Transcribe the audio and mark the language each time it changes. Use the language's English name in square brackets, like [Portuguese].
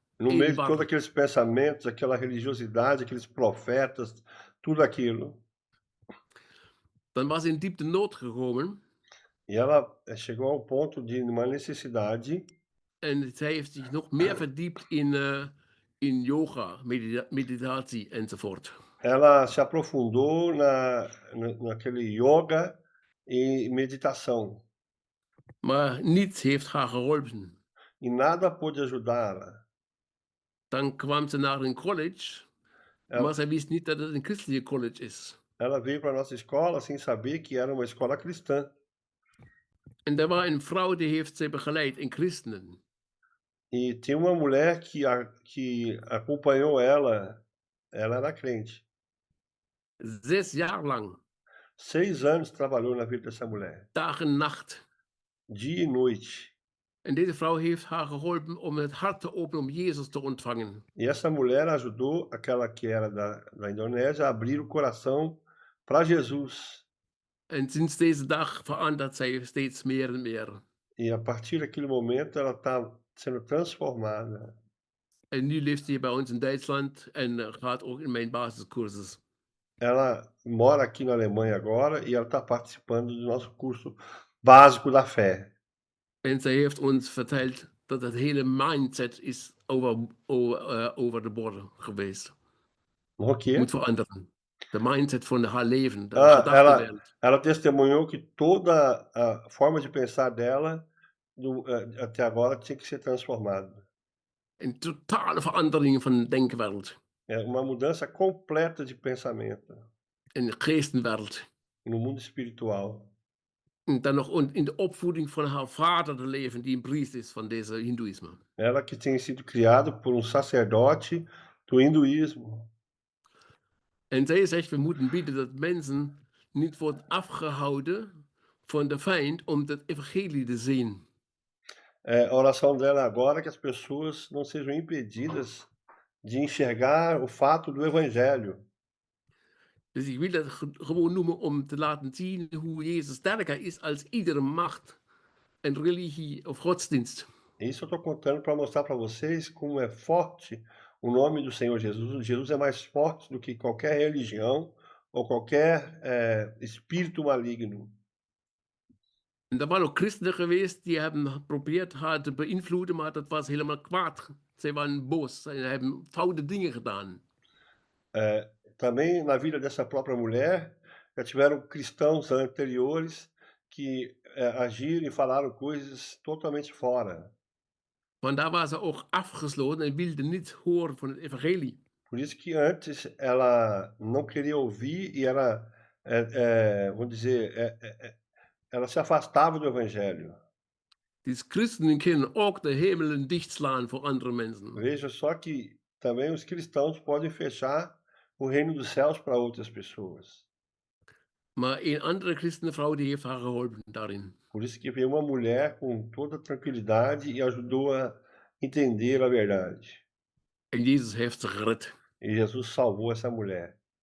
[Portuguese] No meio de todos aqueles pensamentos, aquela religiosidade, aqueles profetas, tudo aquilo. [Dutch] Dan was ze in diepte nood gekomen. [Portuguese] E ela chegou ao ponto de uma necessidade. [Dutch] En zij heeft zich nog meer verdiept in yoga, meditatie enzovoort. [Portuguese] Ela se aprofundou naquele yoga e meditação. [Dutch] Maar niets heeft haar geholpen. [Portuguese] E nada pôde ajudá-la. [Dutch] Dan kwam ze naar een college, maar zij wist niet dat het een christelijke college is. [Portuguese] Ela veio para nossa escola sem saber que era uma escola cristã. [Dutch] En er was een vrouw die heeft zij begeleid, een christenen. [Portuguese] E tinha uma mulher que acompanhou ela era crente. [German] 6 Jahre lang, [Portuguese] 6 anos trabalhou na vida dessa mulher, [German] Tag en Nacht. [Portuguese] dia e noite. [Dutch] En deze vrouw heeft haar geholpen om het hart te openen om Jezus te ontvangen. [Portuguese] E essa mulher ajudou aquela que era da Indonésia a abrir o coração para Jesus. [Dutch] En sinds deze dag verandert zij steeds meer en meer. [Portuguese] E a partir daquele momento ela está sendo transformada. [Dutch] En nu leeft ze hier bij ons in Duitsland en gaat ook in mijn basiscursus. [Portuguese] Ela mora aqui na Alemanha agora e ela está participando do nosso curso básico da fé. [Dutch] En zij heeft ons verteld dat het hele mindset is over de borden geweest. [Portuguese] O quê? [Dutch] Moet veranderen. De mindset van haar leven, de Ah, gedachtenwereld. [Portuguese] ela testemunhou que toda a forma de pensar dela até agora tinha que ser transformada. [Dutch] Een totale verandering van de denkwereld. [Portuguese] É uma mudança completa de pensamento [Dutch] In de geestenwereld. [Portuguese] no mundo espiritual. [Dutch] En dan nog in de opvoeding van haar vader te leven, die een priester is van deze hindoeïsme. [Portuguese] Ela que tinha sido criada por um sacerdote do hinduísmo. [Dutch] En zij zegt, we moeten bieden dat mensen niet worden afgehouden van de vijand om het evangelie te zien. [Portuguese] A oração dela agora é que as pessoas não sejam impedidas de enxergar o fato do evangelho. [Dutch] Dus ik wil dat gewoon noemen om te laten zien hoe Jezus sterker is als iedere macht en religie of godsdienst. [Portuguese] Isso eu estou contando para mostrar para vocês como é forte o nome do Senhor Jesus. Jesus é mais forte do que qualquer religião ou qualquer espírito maligno. [Dutch] En er waren ook christenen geweest die hebben geprobeerd haar te beïnvloeden, maar dat was helemaal kwaad. Zij waren boos, zij hebben foute dingen gedaan. [Portuguese] Também na vida dessa própria mulher, já tiveram cristãos anteriores que agiram e falaram coisas totalmente fora. [Dutch] Vandaar was ze ook afgesloten en wilde niet horen van het evangelie. [Portuguese] Por isso que antes ela não queria ouvir e ela, vamos dizer, ela se afastava do evangelho. [Dutch] Dus christenen kunnen ook de hemelen dichtslaan voor andere mensen. [Portuguese] Veja só que também os cristãos podem fechar o reino dos céus para outras pessoas. [Dutch] Maar een andere christenvrouw die heeft haar geholpen daarin. [Portuguese] Por isso que veio uma mulher com toda tranquilidade e ajudou a entender a verdade. [Dutch] En Jezus heeft ze gered. [Portuguese] E Jesus salvou essa mulher.